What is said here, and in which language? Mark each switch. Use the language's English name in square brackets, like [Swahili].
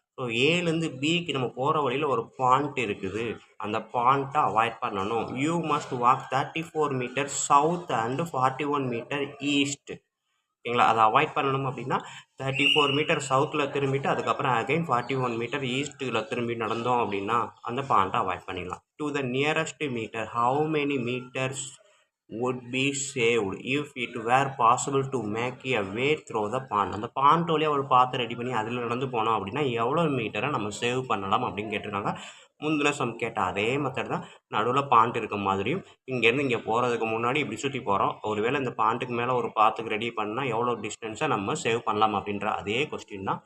[Tamil] So ஏலேருந்து பிக்கு நம்ம போகிற வழியில் ஒரு பாண்ட் இருக்குது, அந்த பாண்ட்டை அவாய்ட் பண்ணணும். [English] You must walk 34 metre south and 41 metre east. ஓகேங்களா? [Tamil] அதை அவாய்ட் பண்ணணும் அப்படின்னா 34 மீட்டர் சவுத்தில் திரும்பிட்டு அதுக்கப்புறம் அகைன் 41 மீட்டர் ஈஸ்ட்டில் திரும்பி நடந்தோம் அப்படின்னா அந்த பாயிண்ட்டை அவாய்ட் பண்ணிடலாம். [English] To the nearest metre how many metres would be saved if it were possible to make a way through the pond. [Tamil] அந்த பாண்ட் வழியாக ஒரு பாத்தை ரெடி பண்ணி அதில் நடந்து போனோம் அப்படின்னா எவ்வளோ மீட்டரை நம்ம சேவ் பண்ணலாம் அப்படின்னு கேட்டிருக்காங்க. முந்தின சம் கேட்ட அதே மெத்தட் தான். நடுவில் பாண்ட் இருக்க மாதிரியும் இங்கேருந்து இங்கே போகிறதுக்கு முன்னாடி இப்படி சுற்றி போகிறோம். ஒருவேளை இந்த பாண்ட்டுக்கு மேலே ஒரு பாத்துக்கு ரெடி பண்ணால் எவ்வளோ டிஸ்டன்ஸை நம்ம சேவ் பண்ணலாம் அப்படின்ற அதே கொஸ்டின் தான்.